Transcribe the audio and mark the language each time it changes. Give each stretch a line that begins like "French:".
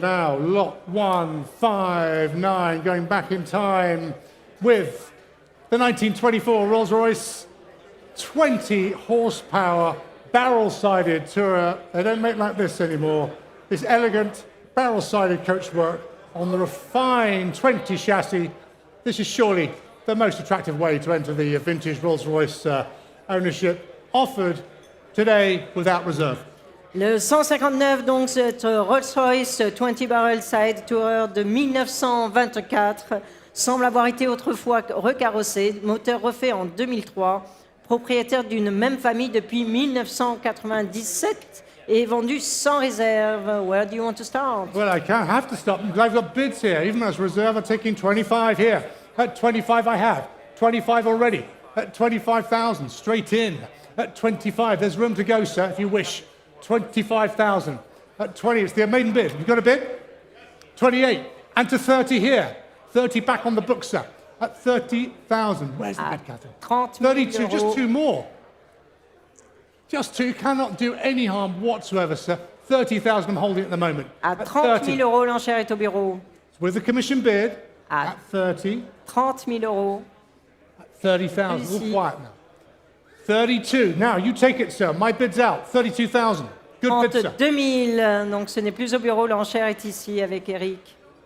English: Now, lot 159, going back in time with the 1924 Rolls-Royce 20 horsepower barrel-sided Tourer. They don't make like this anymore. This elegant barrel-sided coachwork on the refined 20 chassis. This is surely the most attractive way to enter the vintage Rolls-Royce ownership, offered today without reserve.
French: Le 159, donc, cette Rolls-Royce 20 Barrel Side Tourer de 1924 semble avoir été autrefois recarrossé, moteur refait en 2003, propriétaire d'une même famille depuis 1997 et vendu sans réserve.
English: Where do you want to start? Well, I can't have to stop. I've got bids here. Even as reserve, I'm taking 25 here. At 25, I have. 25 already. At 25,000, straight in. At 25, there's room to go, sir, if you wish. 25,000. At 20, it's the maiden bid. You got a bid? 28. And to 30 here. 30 back on the book, sir. At 30,000. Where's the bid, Catherine? 32, just two more. Just two, cannot do any harm whatsoever, sir. 30,000 I'm holding at the moment.
French: À 30 000 euros, l'enchère est au bureau.
English: With the commission bid, at 30.
French: 30 000 euros.
English: At 30,000, all quiet now. 32, now you take it, sir. My bid's out, 32,000. Good bid, sir.
French: 32 000, donc ce n'est plus au bureau, l'enchère est ici avec Eric.